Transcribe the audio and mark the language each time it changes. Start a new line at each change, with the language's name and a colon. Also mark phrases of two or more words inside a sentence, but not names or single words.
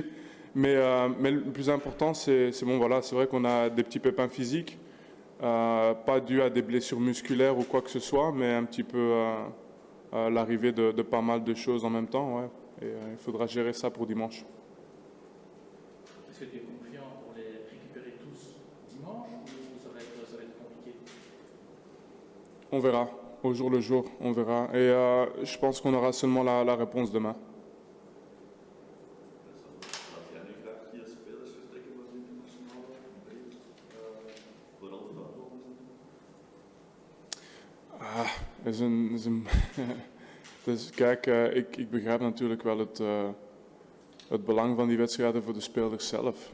French: Mais le plus important, c'est voilà, c'est vrai qu'on a des petits pépins physiques, pas dû à des blessures musculaires ou quoi que ce soit, mais un petit peu l'arrivée de pas mal de choses en même temps, ouais. Et il faudra gérer ça pour dimanche. Est-ce que tu es confiant pour les récupérer tous dimanche ou ça va être compliqué? On verra, au jour le jour, on verra. Et je pense qu'on aura seulement la réponse demain.
Dutch: Dus kijk, ik begrijp natuurlijk wel het belang van die wedstrijden voor de spelers zelf.